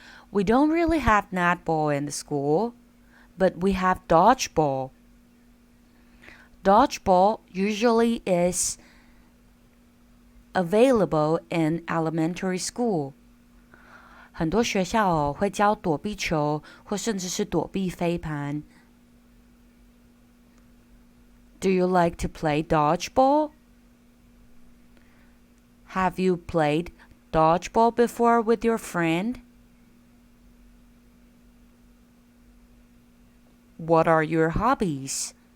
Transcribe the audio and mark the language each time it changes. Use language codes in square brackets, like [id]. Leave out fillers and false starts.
[en] We don't really have netball in the school.But we have dodgeball. Dodgeball usually is available in elementary school. [zh] 很多学校会教躲避球或甚至是躲避飞盘。 [en] Do you like to play dodgeball? Have you played dodgeball before with your friend?What are your hobbies?